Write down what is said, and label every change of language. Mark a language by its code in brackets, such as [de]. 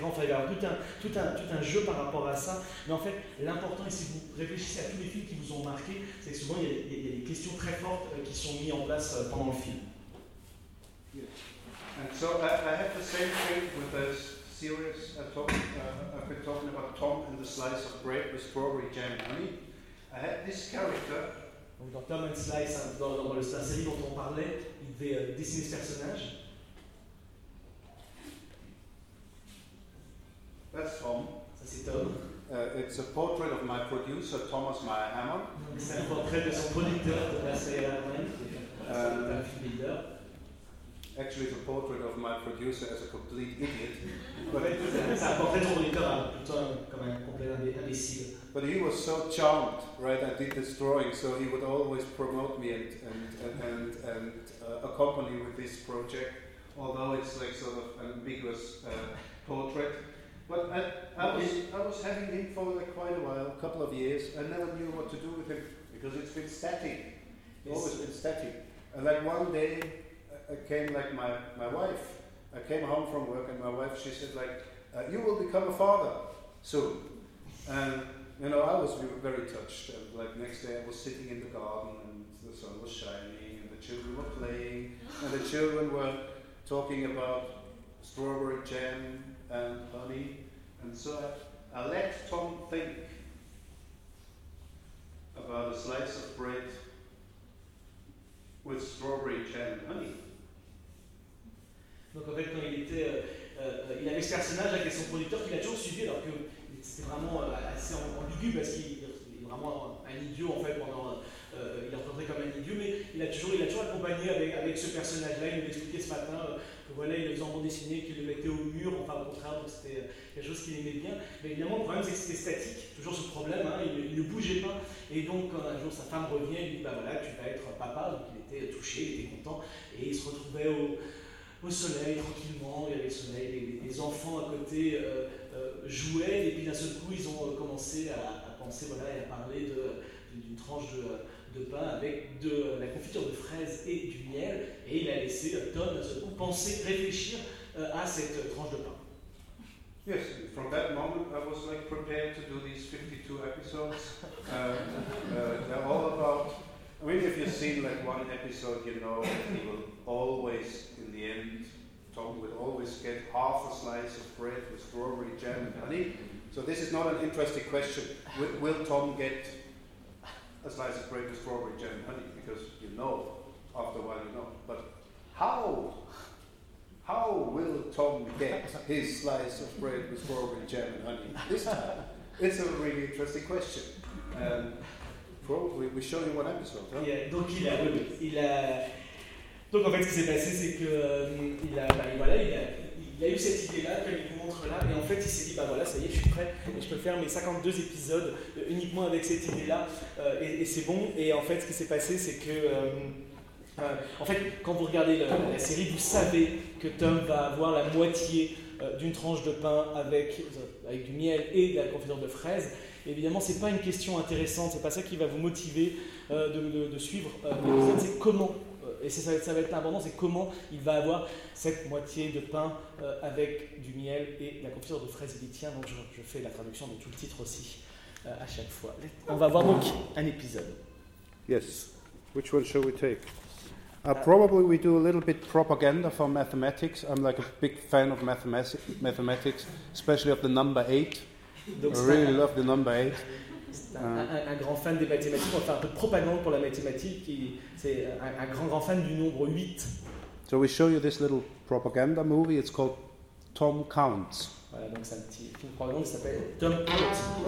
[fr] Enfin, il y a tout un jeu par rapport à ça. Mais en fait, l'important, et si vous réfléchissez à tous les films qui vous ont marqué, c'est que souvent, il y a des questions très fortes qui sont mises en place pendant le film. [en] Yeah. And so, I have the same thing with this series. I've been talking about Tom and the Slice of Bread with Strawberry Jam Honey. I had this character. [fr] Donc, dans Tom and Slice, dans le série dont on parlait, il devait dessiner ce personnage. [en] That's Tom. [fr] Ça, c'est Tom. [en] It's a portrait of my producer, Thomas Meyerhammer. [fr] C'est un portrait de son producteur, Thomas Meyerhammer. [en] Actually, it's a portrait of my producer as a complete idiot. [fr] C'est un portrait de son producteur, plutôt comme un complet imbécile. [en] But he was so charmed, right? I did this drawing, so he would always promote me and accompany with this project, although it's like sort of an ambiguous portrait. But I was having him for quite a while, a couple of years, and never knew what to do with him because it's been static. It's always been static. And like one day, I came home from work, and my wife, she said, like, you will become a father soon. And, you know, I was very touched. And like next day, I was sitting in the garden, and the sun was shining, and the children were playing, and the children were talking about strawberry jam and honey. And so I let Tom think about a slice of bread with strawberry jam and honey. [fr] Donc en fait, quand il était, il avait ce personnage avec son producteur qu'il a toujours suivi, alors que c'était vraiment assez ambigu parce qu'il est vraiment un idiot en fait. Il est représenté comme un idiot, mais il a toujours accompagné avec ce personnage-là. Il nous expliquait ce matin que voilà, il le faisait en bande dessinée, qu'il le mettait au mur, enfin au contraire, donc c'était quelque chose qu'il aimait bien. Mais évidemment, le problème c'est que c'était statique, toujours ce problème, hein, il ne bougeait pas. Et donc quand un jour sa femme revient, il lui dit bah voilà, tu vas être papa, donc il était touché, il était content, et il se retrouvait au soleil, tranquillement, il y avait le soleil, les enfants à côté jouaient, et puis d'un seul coup, ils ont commencé à penser, voilà, et à parler d'une tranche de pain avec de la confiture de fraises et du miel, et il a laissé Tom, d'un seul coup, penser, réfléchir à cette tranche de pain. [en] Yes, from that moment, I was like prepared to do these 52 episodes. They're all about... I mean, if you've seen like one episode, you know that he will always, in the end, Tom will always get half a slice of bread with strawberry jam and honey. So this is not an interesting question. Will Tom get a slice of bread with strawberry jam and honey? Because you know, after a while you know. But how will Tom get his slice of bread with strawberry jam and honey this time? It's a really interesting question. We show you one episode, huh? [fr] Yeah, donc il a donc en fait ce qui s'est passé c'est que il a eu cette idée là que je vous montre là, et en fait il s'est dit bah voilà, ça y est, je suis prêt, je peux faire mes 52 épisodes uniquement avec cette idée là et c'est bon. Et en fait ce qui s'est passé c'est que en fait quand vous regardez la série, vous savez que Tom va avoir la moitié d'une tranche de pain avec du miel et de la confiture de fraises. Évidemment, ce n'est pas une question intéressante, ce n'est pas ça qui va vous motiver de suivre l'épisode, c'est comment, et ça va être important, c'est comment il va avoir cette moitié de pain avec du miel et de la confiture de fraises litiens. Donc je fais la traduction de tout le titre aussi à chaque fois. On va voir donc un épisode. [en] Yes, which one shall we take? Probably we do a little bit propaganda for mathematics. I'm like a big fan of mathematics, especially of the number 8. [fr] Donc, [en] I really love the number 8. [fr] C'est un grand fan des mathématiques. On fait un peu de propagande pour la mathématique. C'est un grand fan du nombre 8. [en] So we show you this little propaganda movie. It's called Tom Counts. [fr] Voilà, donc c'est un petit film propagande qui s'appelle Tom Counts.